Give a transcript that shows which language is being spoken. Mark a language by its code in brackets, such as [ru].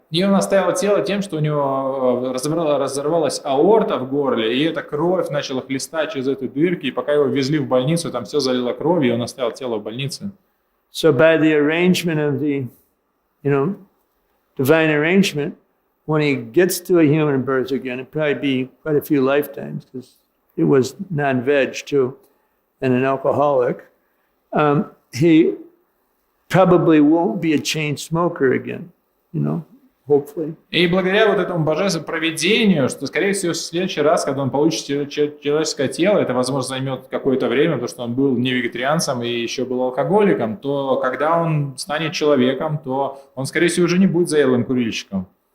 [ru] И он оставил тело тем, что у него разорвалась аорта в горле, и эта кровь начала хлестать через эту дырку, и пока его везли в больницу, там все залило кровью, и он оставил тело в больнице. [en] So by the arrangement of the, divine arrangement, when he gets to a human birth again, it'd probably be quite a few lifetimes because he was non-veg too and an alcoholic. He probably won't be a chain smoker again, hopefully. [ru] И благодаря вот этому божественному провидению, что, скорее всего, в следующий раз, когда он получит человеческое тело, это, возможно, займет какое-то время, потому что он был не вегетарианцем и еще был алкоголиком, то когда он станет человеком, то он, скорее всего, уже не будет заядлым курильщиком.